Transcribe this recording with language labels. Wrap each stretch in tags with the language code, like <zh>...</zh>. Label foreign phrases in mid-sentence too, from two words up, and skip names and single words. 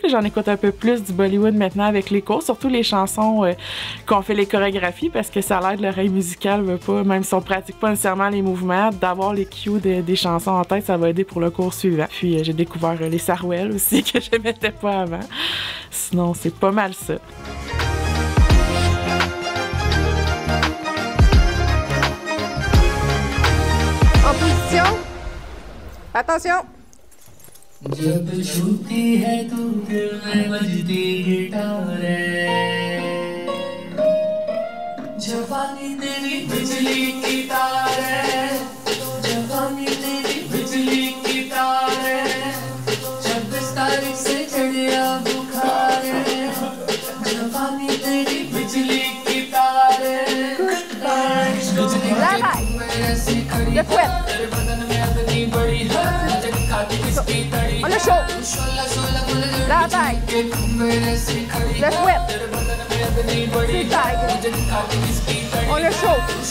<fr>J'en écoute un peu plus du Bollywood maintenant avec les cours, surtout les chansons qu'on fait les chorégraphies parce que ça l'aide l'oreille musicale, veut pas, même si on pratique pas nécessairement les mouvements, d'avoir les cues des chansons en tête, ça va aider pour le cours suivant. Puis j'ai découvert les sarouels aussi que je mettais pas avant. Sinon, c'est pas mal ça. En position. Attention!</fr> <hi>जब छूती है तू दिल में बजती गिटार जवानी तेरी बिजली की तार है जवानी तेरी बिजली की तार है 26 तारीख से चढ़िया बुखार है जवानी तेरी बिजली की तार है</hi> <fr>Le fouet. On le chaud. La taille. Le fouet. C'est taille. On le chaud.</fr>